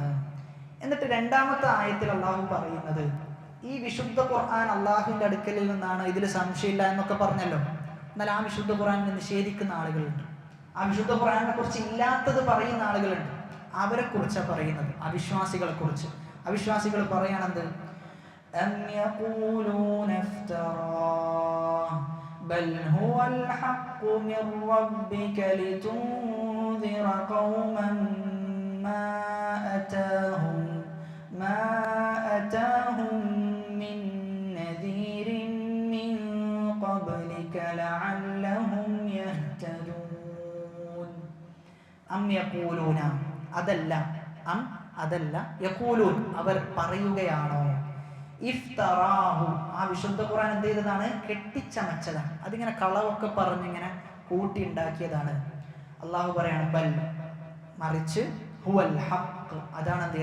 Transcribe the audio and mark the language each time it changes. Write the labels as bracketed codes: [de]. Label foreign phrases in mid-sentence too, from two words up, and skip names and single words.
[ml] എന്നിട്ട് രണ്ടാമത്തെ ആയത്തിൽ അള്ളാഹു പറയുന്നത് ഈ വിശുദ്ധ ഖുർആൻ അള്ളാഹുവിൻ്റെ അടുക്കലിൽ നിന്നാണ്, ഇതിൽ സംശയമില്ല എന്നൊക്കെ പറഞ്ഞല്ലോ. എന്നാൽ ആ വിശുദ്ധ ഖുർആനെ നിഷേധിക്കുന്ന ആളുകളുണ്ട്, ആ വിശുദ്ധ ഖുർആനെ കുറിച്ച് ഇല്ലാത്തത് പറയുന്ന ആളുകളുണ്ട്. അവരെ കുറിച്ചാണ് പറയുന്നത്, അവിശ്വാസികളെ കുറിച്ച്. അവിശ്വാസികൾ പറയാണെന്ത്? [ar] أم يقولون افتراه بل هو الحق من ربك لتنذر قوما ما أتاهم من نذير من قبلك لعلهم يهتدون أم يقولون [ml] അതല്ല യഖൂലൂൻ അവർ പറയുകയാണോ? ഇഫ്തറാഹു ആ വിശുദ്ധ ഖുർആൻ എന്ത് ചെയ്തതാണ്? കെട്ടിച്ചമച്ചതാണ്. അതിങ്ങനെ കളവൊക്കെ പറഞ്ഞിങ്ങനെ കൂട്ടി ഉണ്ടാക്കിയതാണ്. അള്ളാഹു പറയാണ് ബൽ, മറിച്ച് [ar] هو الحق, [ml] അതാണ് എന്ത്?